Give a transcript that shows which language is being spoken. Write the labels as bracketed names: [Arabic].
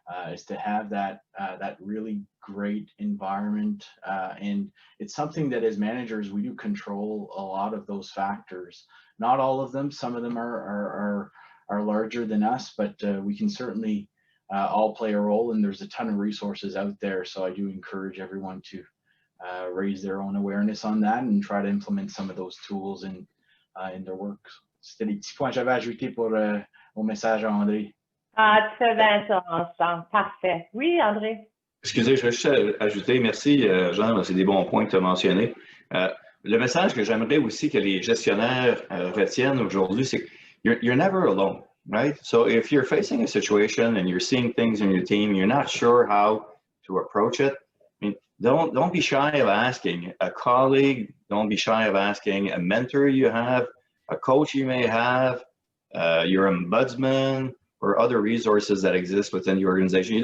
[English] Is to have that really great environment, and it's something that as managers we do control a lot of those factors. Not all of them. Some of them are larger than us, but we can certainly all play a role. And there's a ton of resources out there. So I do encourage everyone to raise their own awareness on that and try to implement some of those tools in their work. [French] C'était les petits points que j'avais ajoutés pour au message à André. Ah, tu fais bien ça, Jean. Parfait. Oui, André. Excusez, je vais juste ajouter, merci Jean, c'est des bons points que tu as mentionnés. Le message que j'aimerais aussi que les gestionnaires retiennent aujourd'hui, c'est que [English] you're never alone, right? So if you're facing a situation and you're seeing things in your team, you're not sure how to approach it, I mean, don't be shy of asking a colleague, don't be shy of asking a mentor you have, a coach you may have, your ombudsman, or other resources that exist within the organization.